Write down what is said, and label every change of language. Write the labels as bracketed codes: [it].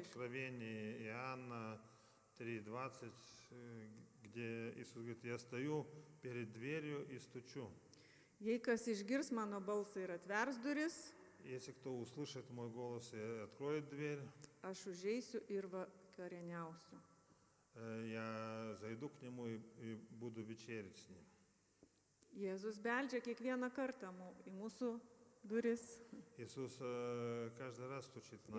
[ru] Откровении Иоанна 3:20, где Иисус говорит, я стою перед дверью и стучу. [lt] Jei kas išgirs mano balsą ir atvers duris, [ru] Если кто услышит мой голос и откроет дверь, [lt] aš užeisiu ir vakarieniausiu. [ru] я зайду к нему и буду вечерить с ним. [lt] Jėzus beldžia kiekvieną kartą į mūsų duris, [ru] Иисус каждый раз стучит в